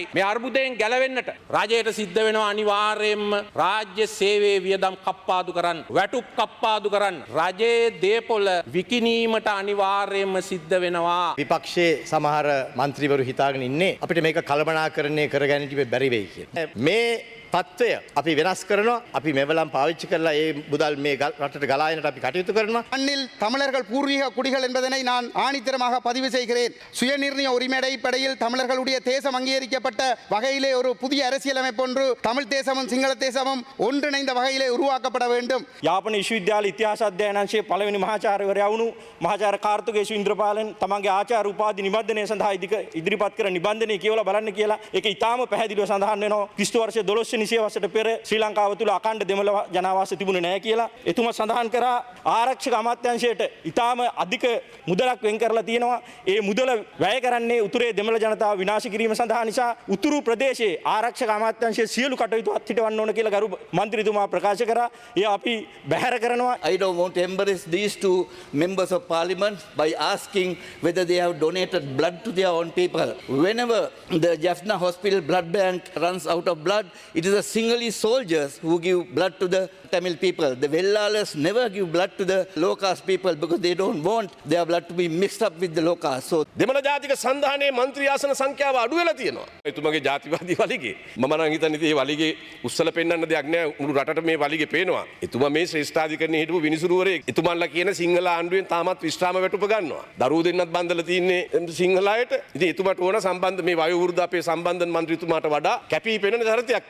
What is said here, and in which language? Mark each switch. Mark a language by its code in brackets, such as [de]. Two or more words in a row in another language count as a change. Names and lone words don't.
[si] මේ අර්බුදයෙන් ගැලවෙන්නට රජයට සිද්ධ වෙනවා අනිවාර්යයෙන්ම රාජ්‍ය සේවයේ වියදම් කප්පාදු කරන්න, වැටුප් කප්පාදු කරන්න, රජයේ දේපොළ විකිණීමට අනිවාර්යයෙන්ම සිද්ධ වෙනවා. විපක්ෂයේ සමහර මන්ත්‍රීවරු හිතාගෙන ඉන්නේ අපිට මේක කළමනාකරණය කරගන්නට බැරි වෙයි කියලා. මේ තත්ත්වය අපි වෙනස් කරනවා. අපි මෙවලම් පාවිච්චි කරලා ඒ මුදල් මේ රටට ගලායනට අපි කටයුතු කරනවා. [ta] மண்ணில் தமிழர்கள் பூர்வீக குடிகள் என்பதனை நான் ஆணித்தரமாக பதிவு செய்கிறேன். சுயநிர்ணய உரிமை அடிப்படையில் தமிழர்களுடைய தேசம் அங்கீகரிக்கப்பட்ட வகையிலே ஒரு புதிய அரசியலமைப்பு ஒன்று தமிழ் தேசமும் சிங்கள தேசமும் ஒன்றிணைந்த வகையிலே உருவாக்கப்பட வேண்டும். [si] යාපන විශ්වවිද්‍යාල ඉතිහාස අධ්‍යයනාංශයේ පළවෙනි මහාචාර්යවරයා වුණු මහාචාර්ය කාර්තුකේසු ඉන්ද්‍රපාලන් තමන්ගේ ආචාර්ය උපාධි නිබන්ධනය සඳහා ඉදිරිපත් කර නිබන්ධනය කියවලා බලන්න කියලා ඒක ඉතාම පැහැදිලිව සඳහන් වෙනවා. ක්‍රිස්තු වර්ෂ 12 නිසියවසට පෙර ශ්‍රී ලංකාව තුළ අඛණ්ඩ දෙමළ ජනාවාස තිබුණේ නැහැ කියලා. එතුමා සඳහන් කරා ආරක්ෂක අමාත්‍යාංශයට ඉතාම අධික මුදලක් වෙන් කරලා තියෙනවා. ඒ මුදල වැය කරන්නේ උතුරේ දෙමළ ජනතාව විනාශ කිරීම සඳහා නිසා උතුරු ප්‍රදේශයේ ආරක්ෂක අමාත්‍යාංශයේ සියලු කටයුතු අත්හිටවන්න ඕන කියලා ගරු මන්ත්‍රීතුමා ප්‍රකාශ කරා. ඒ අපි බැහැර කරනවා. [en] I don't want to embarrass these two members of parliament by asking whether they have donated blood to their own people. Whenever the Jaffna Hospital blood bank runs out of blood, it is the Sinhalese soldiers who give blood to the Tamil people. The Vellalas never give blood to the low caste people because they don't want their blood to be mixed up with the low caste. So [si] දෙමළ ජාතික සංධානයේ මන්ත්‍රී ආසන සංඛ්‍යාව අඩු වෙලා තියෙනවා. එතුමගේ ජාතිවාදී වලිගේ මම නම් හිතන්නේ මේ වලිගේ උස්සල පෙන්වන්න දෙයක් නෑ. මුළු රටට මේ වලිගේ පේනවා. එතුමා මේ ශ්‍රේෂ්ඨාධිකරණයේ හිටපු විනිසුරුවරේ එතුමන්ලා කියන සිංහල ආණ්ඩුවෙන් තාමත් විශ්‍රාම වැටුප ගන්නවා. දරුවෝ දෙන්නත් බන්දලා තින්නේ සිංහල අයට. ඉතින් එතුමාට ඕන සම්බන්ධ මේ වයෝ වෘද්ධ අපේ සම්බන්ධන මන්ත්‍රීතුමාට වඩා කැපී පෙනෙන චරිතයක් වෙන්න.